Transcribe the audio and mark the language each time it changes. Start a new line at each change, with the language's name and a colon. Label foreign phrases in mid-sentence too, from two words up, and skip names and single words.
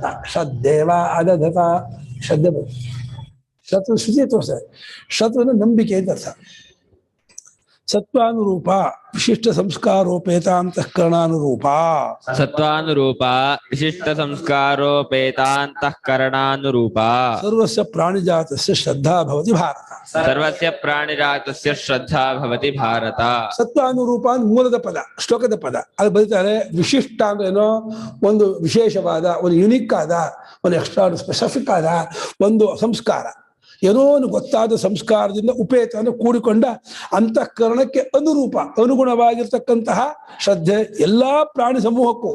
Sanskrit: ಶ್ರದ್ದೇವಾ ಅದಧತ.
Kannada: ಶ್ರದ್ಧೆ ಬಂತು. ಶತ್ರು ಶ್ರುತಿ ತೋರಿಸ್ತಾರೆ. ಶತ್ರುವಿನ ನಂಬಿಕೆ ಅಂತ ಅರ್ಥ.
Sanskrit: ಸತ್ವಾನುರೂಪ ವಿಶಿಷ್ಟ ಸಂಸ್ಕಾರೋಪೇತಾಂತಃಕರಣಾನುರೂಪ. ಸತ್ವಾನುರೂಪ ವಿಶಿಷ್ಟ ಸಂಸ್ಕಾರೋಪೇತಾಂತಃಕರಣಾನುರೂಪ. ಸರ್ವಸ್ಯ ಪ್ರಾಣಿಜಾತಸ್ಯ ಶ್ರದ್ಧಾ ಭವತಿ ಭಾರತ. ಸರ್ವಸ್ಯ ಪ್ರಾಣಿಜಾತಸ್ಯ ಶ್ರದ್ಧಾ ಭವತಿ ಭಾರತ.
Kannada: ಸತ್ವಾನುರೂಪ ಅಂದ್ರೆ ಮೂಲದ ಪದ, ಶ್ಲೋಕದ ಪದ. ಅದು ಬರೀತಾರೆ. ವಿಶಿಷ್ಟ ಅಂದ್ರೆ ಏನೋ ಒಂದು ವಿಶೇಷವಾದ, ಒಂದು ಯುನಿಕ್ ಆದ, ಒಂದು
English: extra specific
Kannada: ಆದ ಒಂದು ಸಂಸ್ಕಾರ, ಏನೋ ಒಂದು ಗೊತ್ತಾದ ಸಂಸ್ಕಾರದಿಂದ ಉಪೇತ ಅಂದ್ರೆ ಕೂಡಿಕೊಂಡ ಅಂತಃಕರಣಕ್ಕೆ ಅನುರೂಪ, ಅನುಗುಣವಾಗಿರ್ತಕ್ಕಂತಹ ಶ್ರದ್ಧೆ ಎಲ್ಲಾ ಪ್ರಾಣಿ ಸಮೂಹಕ್ಕೂ.